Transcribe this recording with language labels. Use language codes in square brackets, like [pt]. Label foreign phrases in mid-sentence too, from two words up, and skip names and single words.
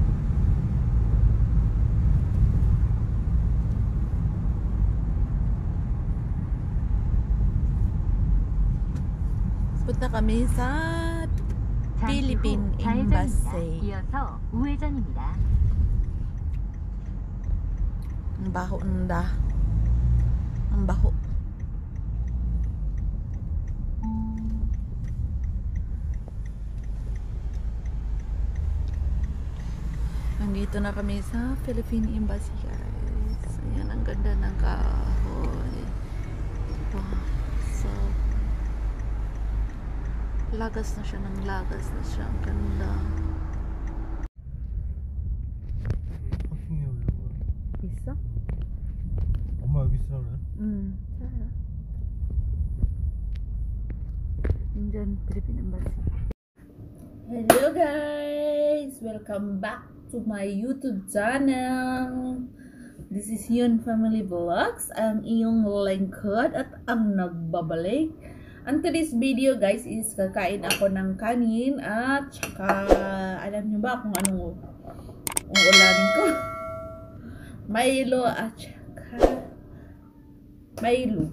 [tl] Punta kami sa Philippine Embassy. [ko] 이어서 우회전입니다. [tl] Ang baho nda. Ang baho. Nandito na kami sa Philippine Embassy, guys. Ayan, ang ganda ng kahoy. Wow. So, lagas na siya ng lagas na siya. Ang ganda. [ko] 파킹해 오려고. 있어? 엄마 여기 있어 그래? 응. [en] Indian Philippine Embassy. Hello guys! Welcome back to my YouTube channel. This is Yoon Family Vlogs. [tl] Ang iyong lingkod at ang nagbabalik. [en] And today's video guys is [tl] kakain ako ng kanin at saka alam niyo ba kung anong ulamin ko? Milo at saka Milo.